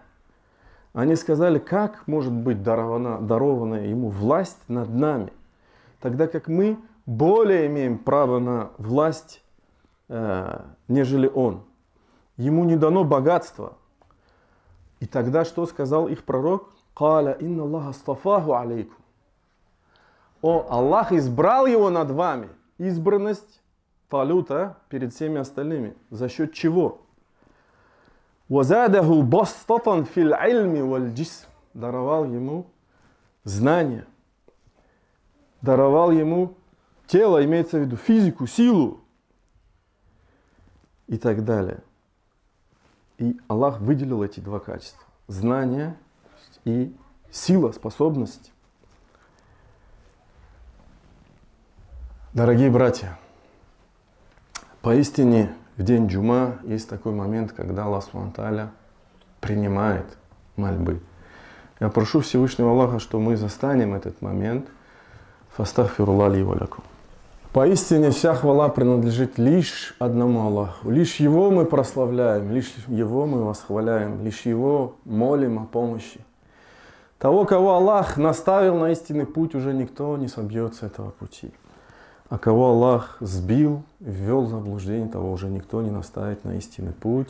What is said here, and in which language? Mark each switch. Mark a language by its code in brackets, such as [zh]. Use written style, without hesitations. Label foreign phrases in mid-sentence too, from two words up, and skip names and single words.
[ru] Они сказали, как может быть дарована ему власть над нами, тогда как мы более имеем право на власть, нежели он. Ему не дано богатство. И тогда что сказал их пророк? [ar] «قال إن الله اصطفاه عليكم». [ru] О, Аллах избрал его над вами. Избранность Талута перед всеми остальными. За счет чего? [ar] «وزاده بسطة في العلم والجسم». [ru] Даровал ему знания. Даровал ему тело, имеется в виду физику, силу. И так далее. И Аллах выделил эти два качества. Знание и сила, способность. Дорогие братья, поистине в день Джума есть такой момент, когда Аллах [ar] سبحانه وتعالى [ru] принимает мольбы. Я прошу Всевышнего Аллаха, что мы застанем этот момент. [ar] فأستغفر الله لي ولكم. [ru] Поистине вся хвала принадлежит лишь одному Аллаху. Лишь Его мы прославляем, лишь Его мы восхваляем, лишь Его молим о помощи. Того, кого Аллах наставил на истинный путь, уже никто не собьет с этого пути. А кого Аллах сбил, ввел в заблуждение, того уже никто не наставит на истинный путь.